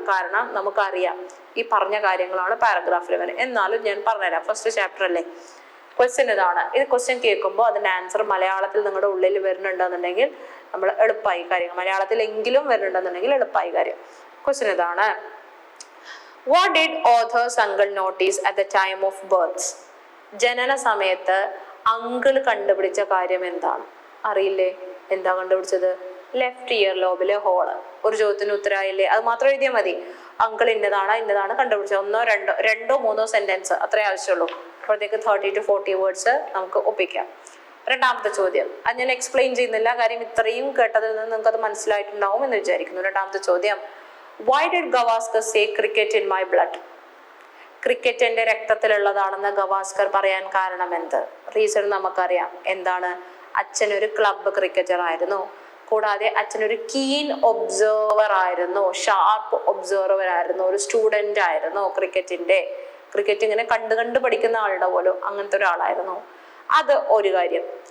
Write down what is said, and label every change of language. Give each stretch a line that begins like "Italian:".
Malayalam: കാരണം നമുക്കറിയാം ഈ പറഞ്ഞ കാര്യങ്ങളാണ് പാരഗ്രാഫിൽ വരുന്നത്. എന്നാലും ഞാൻ പറഞ്ഞുതരാം. ഫസ്റ്റ് ചാപ്റ്റർ അല്ലേ, ക്വസ്റ്റ്യൻ ഇതാണ്. ഇത് ക്വസ്റ്റ്യൻ കേൾക്കുമ്പോൾ അതിന്റെ ആൻസർ മലയാളത്തിൽ നിങ്ങളുടെ ഉള്ളിൽ വരുന്നുണ്ടെന്നുണ്ടെങ്കിൽ നമ്മൾ എളുപ്പമായി കാര്യം. മലയാളത്തിലെങ്കിലും വരുന്നുണ്ടെന്നുണ്ടെങ്കിൽ എളുപ്പമായി കാര്യം. ക്വസ്റ്റ്യൻ ഇതാണ്.
English: What did author's uncle notice at the time of birth?
Malayalam: ജനന സമയത്ത് അങ്കിൾ കണ്ടുപിടിച്ച കാര്യം എന്താണ്? അറിയില്ലേ? എന്താ കണ്ടുപിടിച്ചത്? Left year ലോബിലെ hall. ഒരു ചോദ്യത്തിന് ഉത്തരമായില്ലേ? അത് മാത്രം എഴുതിയാൽ മതി. അങ്കിൾ ഇന്നതാണ് കണ്ടുപിടിച്ചത്. രണ്ടോ മൂന്നോ സെന്റൻസ് അത്രേ ആവശ്യമുള്ളൂ. അപ്പോഴത്തേക്ക് 30 to 40 വേർഡ്സ് നമുക്ക് ഒപ്പിക്കാം. രണ്ടാമത്തെ ചോദ്യം അത് ഞാൻ എക്സ്പ്ലെയിൻ ചെയ്യുന്നില്ല, കാര്യം ഇത്രയും കേട്ടതിൽ നിന്ന് നിങ്ങൾക്ക് അത് മനസ്സിലായിട്ടുണ്ടാവും എന്ന് വിചാരിക്കുന്നു. രണ്ടാമത്തെ ചോദ്യം,
English: why did Gavaskar say cricket in my blood?
Malayalam: Cricket എന്റെ രക്തത്തിലുള്ളതാണെന്ന് ഗവാസ്കർ പറയാൻ കാരണം എന്ത്? റീസൺ നമുക്കറിയാം. എന്താണ്? അച്ഛനൊരു ക്ലബ് ക്രിക്കറ്റർ ആയിരുന്നു. കൂടാതെ അച്ഛനൊരു കീൻ ഒബ്സർവർ ആയിരുന്നു, ഷാർപ്പ് ഒബ്സർവർ ആയിരുന്നു, ഒരു സ്റ്റുഡന്റ് ആയിരുന്നു ക്രിക്കറ്റ് ഇങ്ങനെ കണ്ടു പഠിക്കുന്ന ആളുടെ പോലും അങ്ങനത്തെ ഒരാളായിരുന്നു. അത് ഒരു കാര്യം.